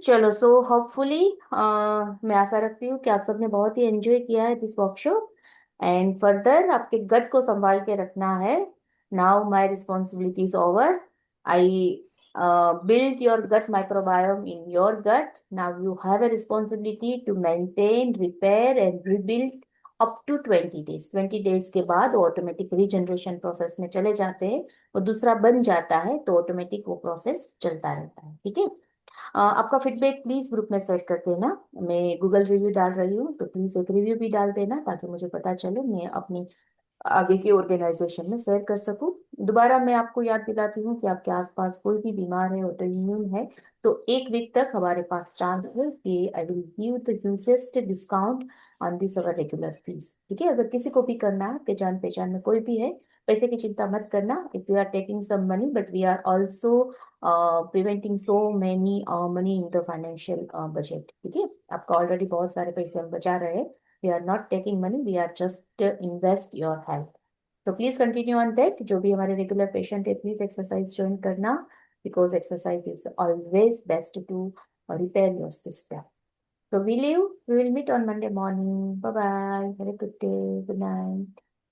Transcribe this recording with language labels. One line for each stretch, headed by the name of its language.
Hindi: चलो, so hopefully मैं आशा रखती हूँ कि आप सबने बहुत ही एंजॉय किया है
English: this workshop and further
Hindi: आपके गट को संभाल के रखना है।
English: Now my responsibility is over. I built your gut microbiome in your gut. Now you have a responsibility to maintain, repair and rebuild up to 20 days.
Hindi: 20 days के बाद वो automatic regeneration process में चले जाते हैं, वो दूसरा बन जाता है तो ऑटोमेटिक वो प्रोसेस चलता रहता है। ठीक है, आपका फीडबैक प्लीज ग्रुप में शेयर कर देना। मैं गूगल रिव्यू डाल रही हूँ तो प्लीज एक रिव्यू भी डाल देना ताकि मुझे पता चले, मैं अपनी आगे की ऑर्गेनाइजेशन में शेयर कर सकूं। दोबारा मैं आपको याद दिलाती हूँ कि आपके आसपास कोई भी बीमार है, ऑटो इम्यून है, तो 1 वीक तक हमारे पास चांस है कि
English: I will give the hugest discount on this our regular fees.
Hindi: ठीक है, अगर किसी को भी करना है, आपके जान पहचान में कोई भी है, पैसे की चिंता मत करना।
English: If you are taking some money but we are also preventing so many money in the financial budget.
Hindi: ठीक है, आपका ऑलरेडी बहुत सारे पैसे हम बचा रहे हैं।
English: We are not taking money, we are just invest your health. So please continue on that.
Hindi: जो भी हमारे रेगुलर पेशेंट है, प्लीज एक्सरसाइज ज्वाइन करना,
English: because exercise is always best to repair your system. So we will meet on Monday morning. Bye bye. Have a good day. Good night.